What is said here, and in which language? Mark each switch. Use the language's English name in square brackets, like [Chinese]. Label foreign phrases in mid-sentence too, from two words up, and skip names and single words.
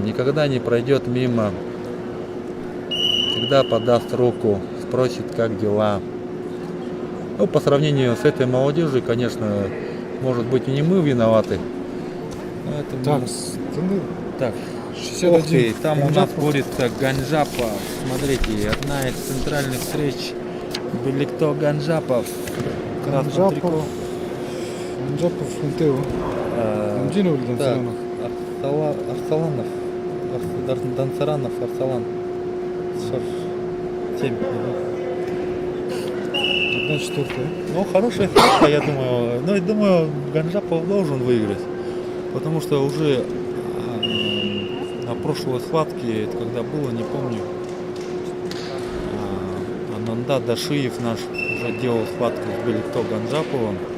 [Russian] Никогда не пройдет мимо. Всегда подаст руку, спросит, как дела. Ну, по сравнению с этой молодежью, конечно, может быть, и не мы виноваты. Так, Так, 61. ух ты, там у нас борется Ганжапов. Смотрите, одна из центральных встреч. Беликто Ганжапов. Красный трико. Ганжапов, Фунтева. Амдинов или Так, Дансаранов? Арсаланов. Дансаранов, Арсалан. 7. 1/4. Ну, хорошая ставка, я думаю. Ну, и думаю, Ганжапов должен выиграть. Потому что уже на прошлой схватке, это когда было, не помню, Ананда Дашиев наш уже делал схватку с Беликто Ганжаповым.